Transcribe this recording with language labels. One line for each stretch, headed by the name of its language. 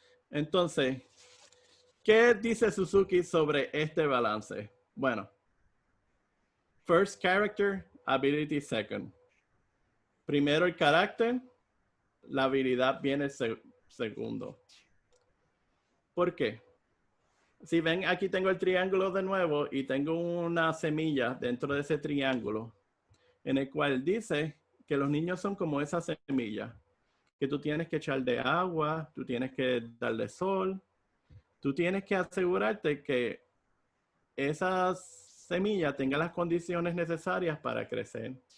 Spanish: Entonces, ¿qué dice Suzuki sobre este balance? Bueno,
English: First character, ability second.
Spanish: Primero el carácter, la habilidad viene segundo. ¿Por qué? Si ven, aquí tengo el triángulo de nuevo y tengo una semilla dentro de ese triángulo en el cual dice que los niños son como esa semilla, que tú tienes que echarle agua, tú tienes que darle sol, tú tienes que asegurarte que esa semilla tenga las condiciones necesarias para crecer.